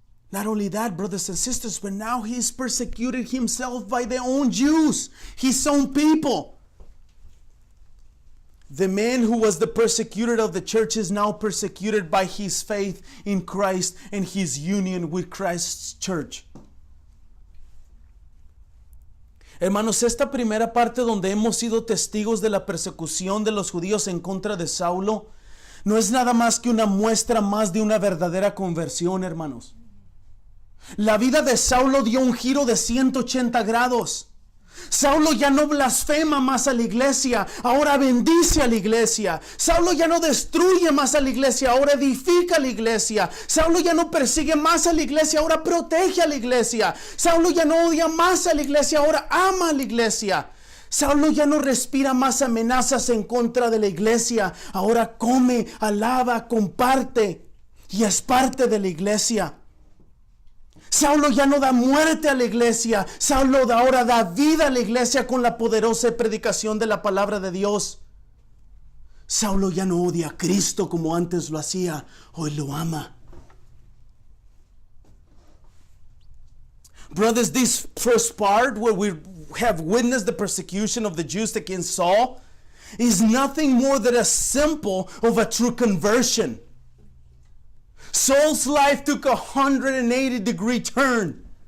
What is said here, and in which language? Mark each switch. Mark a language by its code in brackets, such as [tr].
[en] Not only that, brothers and sisters, but now he's persecuted himself by their own Jews, his own people. The man who was the persecutor of the church is now persecuted by his faith in Christ and his union with Christ's church. [es] Hermanos, esta primera parte donde hemos sido testigos de la persecución de los judíos en contra de Saulo, no es nada más que una muestra más de una verdadera conversión, hermanos. La vida de Saulo dio un giro de 180 grados. Saulo ya no blasfema más a la iglesia, ahora bendice a la iglesia. Saulo ya no destruye más a la iglesia, ahora edifica a la iglesia. Saulo ya no persigue más a la iglesia, ahora protege a la iglesia. Saulo ya no odia más a la iglesia, ahora ama a la iglesia. Saulo ya no respira más amenazas en contra de la iglesia, ahora come, alaba, comparte y es parte de la iglesia. Saulo ya no da muerte a la iglesia, Saulo ahora da vida a la iglesia con la poderosa predicación de la palabra de Dios. Saulo ya no odia a Cristo como antes lo hacía, hoy lo ama. [en] Brothers, this first part where we have witnessed the persecution of the Jews against Saul is nothing more than a symbol of a true conversion. Saul's life took a 180-degree turn.